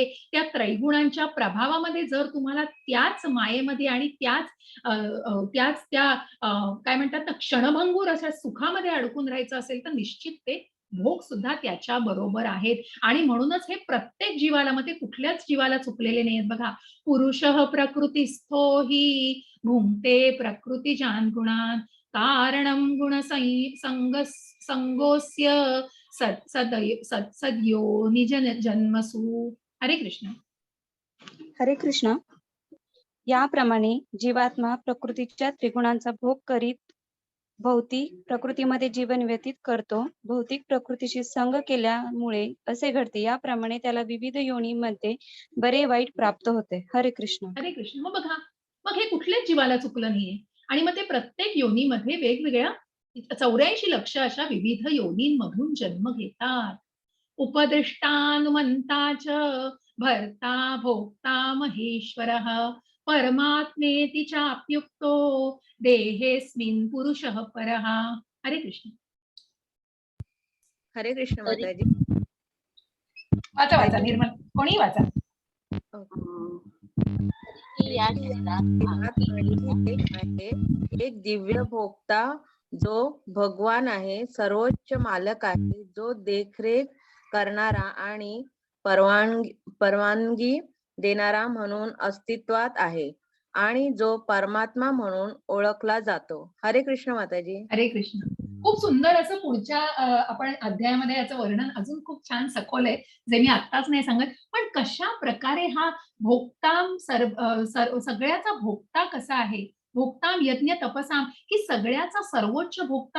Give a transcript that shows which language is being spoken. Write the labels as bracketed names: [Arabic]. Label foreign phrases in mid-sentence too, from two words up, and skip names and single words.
[Marathi] त्या त्रैगुणांच्या प्रभावामध्ये जर तुम्हाला त्याच मायेमध्ये आणि त्याच त्या काय म्हणतात ना क्षणभंगूर अशा सुखामध्ये अडकून राहायचं असेल तर निश्चित ते भोग सुद्धा त्याच्या बरोबर आहेत. आणि म्हणूनच हे प्रत्येक जीवाला, मग ते कुठल्याच जीवाला चुकलेले नाहीत बघा. [Sanskrit] पुरुषः प्रकृतिस्थो हि भुंक्ते प्रकृतिजान् गुणान् कारणं संगोस्य सत्सद्यो निज जन्मसु. [Marathi] हरे कृष्ण. हरे कृष्ण. याप्रमाणे जीवात्मा प्रकृतीच्या त्रिगुणांचा भोग करीत भौतिक प्रकृतीमध्ये जीवन व्यतीत करतो. भौतिक प्रकृतीशी संग केल्यामुळे असे घडते. याप्रमाणे त्याला विविध योनीमध्ये बरे वाईट प्राप्त होते. हरे कृष्ण. हरे कृष्ण. मग बघा, मग हे कुठल्याच जीवाला चुकलं नाहीये. आणि मग ते प्रत्येक योनीमध्ये वेगवेगळ्या 84 लक्ष अशा विविध योनींमधून जन्म घेतात. [Sanskrit] उपदिष्टानुमंता च भर्ता भोक्ता महेश्वरः परमात्मेति चाप्युक्तो देहेस्मिन् पुरुषः परः. [Marathi] हरे कृष्ण. हरे कृष्ण हरे- माताजी. वाचा निर्मल, कोणी वाचा. की या जगात आहे एक दिव्य भोक्ता जो भगवान आहे, सर्वोच्च मालक आहे, जो देखरेख करणारा आणि परवानगी देणारा म्हणून अस्तित्वात आहे आणि जो परमात्मा म्हणून ओळखला जातो. हरे कृष्ण माताजी. हरे कृष्ण. खूप सुंदर असं पुढच्या आपण अध्यायामध्ये याचं वर्णन अजून खूप छान सखोल आहे, जे मी आत्ताच नाही सांगत. पण कशा प्रकारे हा भोक्ताम सगळ्याचा भोक्ता कसा आहे, [Sanskrit] भोक्ताम यज्ञ तपसाम, [Marathi] की सगळ्याचा सर्वोच्च भोक्ता.